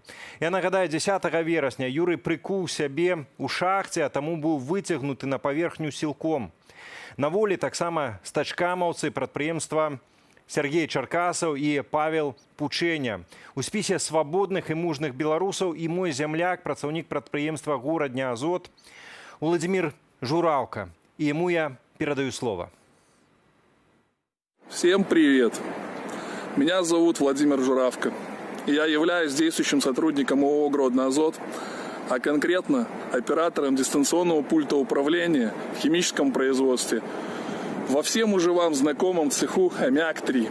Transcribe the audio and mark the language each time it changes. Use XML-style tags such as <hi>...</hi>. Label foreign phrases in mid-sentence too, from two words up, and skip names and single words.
<be>Я нагадаю, 10 верасня Юрый прыкуў сябе ў шахце, а таму быў выцягнуты на паверхню сілком. На волі таксама стачкамаўцы прадпрыемства Сергей Чаркасаў і Павел Пучэня. У спісе свабодных і мужных беларусаў і мой зямляк, працаўнік прадпрыемства «Горадня Азот» Владимир Журавка.</be> <ru>И ему я передаю слово. Всем привет. Меня зовут Владимир Журавка. Я являюсь действующим сотрудником ООО «Гродно Азот», а конкретно оператором дистанционного пульта управления в химическом производстве во всем уже вам знакомом цеху «Аммиак-3».</ru>